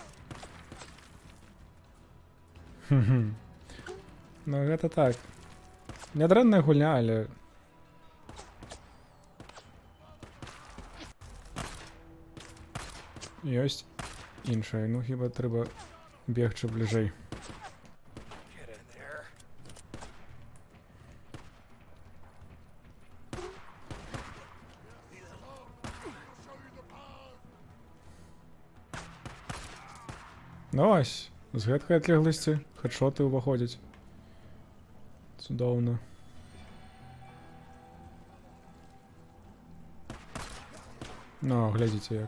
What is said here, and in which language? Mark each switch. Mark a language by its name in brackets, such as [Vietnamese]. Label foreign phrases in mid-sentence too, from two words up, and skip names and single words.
[Belarusian] Ну гэта так. Нядрэнная гульня, але... Ёсць іншая, ну хіба трэба бегчы бліжэй. [English] Get in there. [Belarusian] Ну ось, з гэткай адлегласці хэдшоты ўваходзяць. Цудоўна. Ну, глядзіце як.